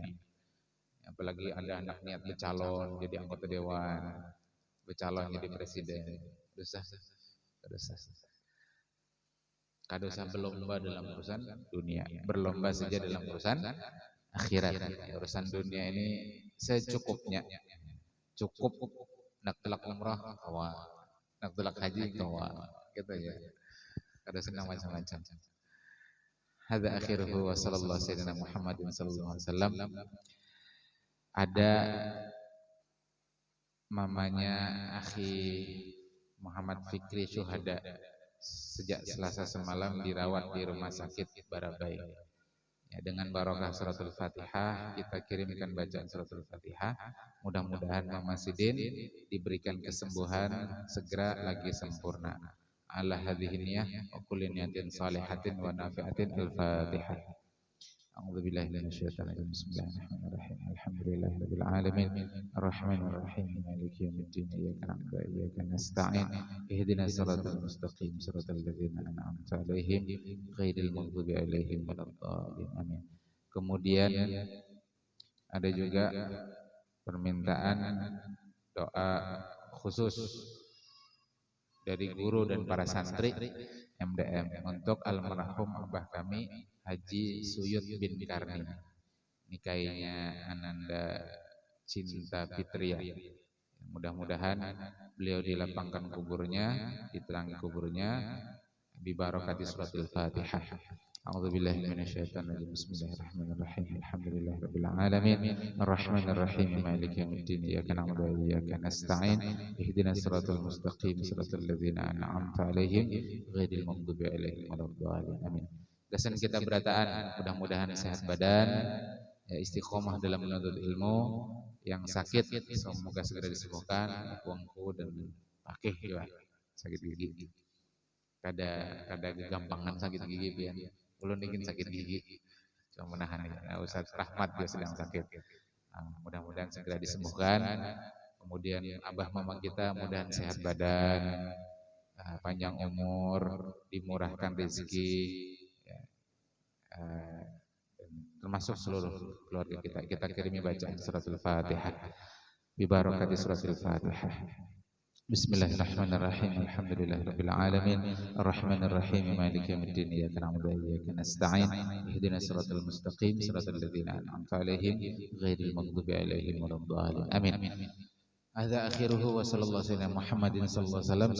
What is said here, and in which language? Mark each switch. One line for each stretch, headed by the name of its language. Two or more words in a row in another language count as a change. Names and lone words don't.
Indonesian: Apalagi ada anak niat bercalon jadi anggota dewan, bercalon jadi presiden.
Banjar: Kada usah berlomba dalam urusan dunia.
Indonesian: Berlomba saja dalam urusan akhirat. Urusan dunia ini secukupnya.
Banjar: Cukup nak telak umrah kawa, nak telak haji kawa, gitu ya. Kada senang macam-macam.
Arabic: هذا آخره وصلى الله سيدنا محمد صلى الله عليه وسلم.
Indonesian: Ada mamanya akhi Muhammad Fikri Syuhada sejak Selasa semalam dirawat di rumah sakit Barabai. Ya, dengan barokah
Arabic: سورة الفاتحة
Indonesian: kita kirimkan bacaan
Arabic: سورة الفاتحة.
Indonesian: Mudah-mudahan Mama Sidin diberikan kesembuhan segera lagi sempurna.
Arabic: على هذه النية وكل نية صالحة ونافعة. الفاتحة. أعوذ بالله من الشيطان الرجيم. بسم الله الرحمن الرحيم. الحمد لله رب العالمين. الرحمن الرحيم. مالك يوم الدين. إياك نعبد وإياك نستعين. اهدنا الصراط المستقيم. صراط الذين أنعمت عليهم غير المغضوب عليهم ولا الضالين. Amin.
Indonesian: Kemudian ada juga permintaan doa khusus dari guru dan para santri MDM untuk almarhum abah kami Haji Suyut bin Karni, nikahnya Ananda Cinta Fitria. Mudah-mudahan beliau dilapangkan kuburnya, diterangi kuburnya,
Arabic: ببركة سورة الفاتحة. أعوذ بالله من الشيطان الرجيم. بسم الله الرحمن الرحيم. الحمد لله رب العالمين. الرحمن الرحيم. مالك يوم الدين. إياك نعبد وإياك نستعين. اهدنا الصراط المستقيم. صراط الذين أنعمت عليهم غير المغضوب عليهم ولا الضالين.
Banjar: Amin. Gasan kita berataan, mudah-mudahan sehat badan, ya,
Indonesian: istiqomah dalam menuntut ilmu. Yang sakit semoga segera disembuhkan, kuangku dan pakih ya, sakit gigi.
Banjar: Kada gampangan sakit gigi pian. Ulun ingin sakit gigi, cuma menahan ya.
Indonesian: Ustaz Rahmat dia sedang sakit. Mudah-mudahan segera disembuhkan. Kemudian abah mama kita mudahan sehat badan, panjang umur, dimurahkan rezeki. Termasuk seluruh keluarga kita kirimi bacaan
Arabic: سورة الفاتحة ببركة سورة الفاتحة. بسم الله الرحمن الرحيم. الحمد لله رب العالمين. الرحمن الرحيم. مالك يوم الدين. إياك نعبد وإياك نستعين. اهدنا الصراط المستقيم. صراط الذين أنعمت عليهم غير المغضوب عليهم ولا الضالين. Amin. هذا آخره وصلى الله سيدنا محمد صلى الله عليه وسلم.